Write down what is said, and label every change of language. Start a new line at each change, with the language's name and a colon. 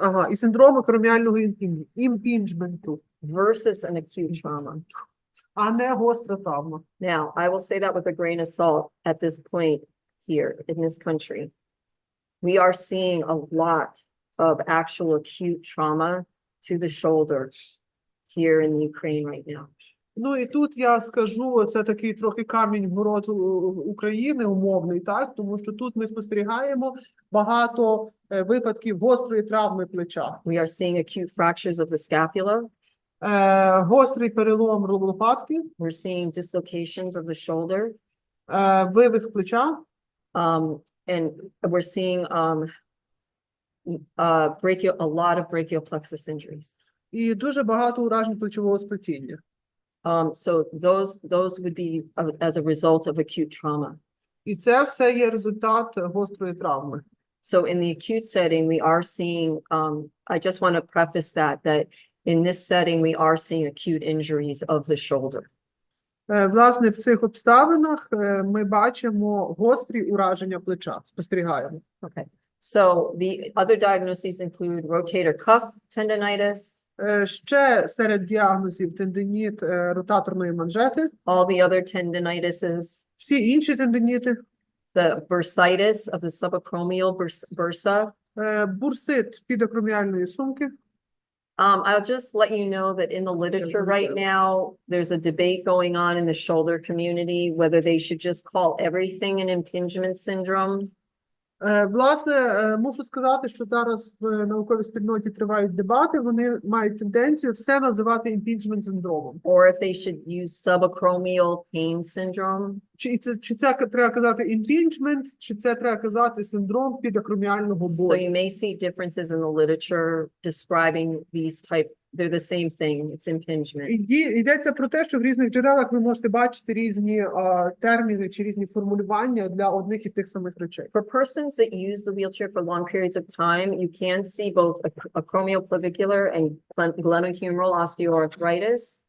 Ukrainian: Ага, і синдром акроміального імпінджменту.
English: Versus an acute trauma.
Ukrainian: А не гостра травма.
English: Now, I will say that with a grain of salt at this point here in this country. We are seeing a lot of actual acute trauma to the shoulder here in Ukraine right now.
Ukrainian: Ну і тут я скажу, це такий трохи камінь в город України, умовний, так? Тому що тут ми спостерігаємо багато випадків гострої травми плеча.
English: We are seeing acute fractures of the scapula.
Ukrainian: Гострий перелом лопатки.
English: We're seeing dislocations of the shoulder.
Ukrainian: Вивих плеча.
English: And we're seeing a lot of brachial plexus injuries.
Ukrainian: І дуже багато уражень плечового сплетіння.
English: So those would be as a result of acute trauma.
Ukrainian: І це все є результат гострої травми.
English: So in the acute setting, we are seeing, I just want to preface that in this setting, we are seeing acute injuries of the shoulder.
Ukrainian: Власне, в цих обставинах ми бачимо гострі ураження плеча, спостерігаємо.
English: Okay. So the other diagnoses include rotator cuff tendonitis.
Ukrainian: Ще серед діагнозів тендиніт ротаторної манжети.
English: All the other tendinitises.
Ukrainian: Всі інші тендиніти.
English: The bursitis of the subacromial bursa.
Ukrainian: Бурсит підакроміальної сумки.
English: I'll just let you know that in the literature right now, there's a debate going on in the shoulder community, whether they should just call everything an impingement syndrome.
Ukrainian: Власне, мушу сказати, що зараз в науковій спільноті тривають дебати, вони мають тенденцію все називати імпінджмент синдромом.
English: Or if they should use subacromial pain syndrome.
Ukrainian: Чи це треба казати імпінджмент, чи це треба казати синдром підакроміального болю.
English: So you may see differences in the literature describing these type. They're the same thing. It's impingement.
Ukrainian: Йдеться про те, що в різних джерелах ви можете бачити різні терміни чи різні формулювання для одних і тих самих речей.
English: For persons that use the wheelchair for long periods of time, you can see both acromioclavicular and glenohumeral osteoarthritis.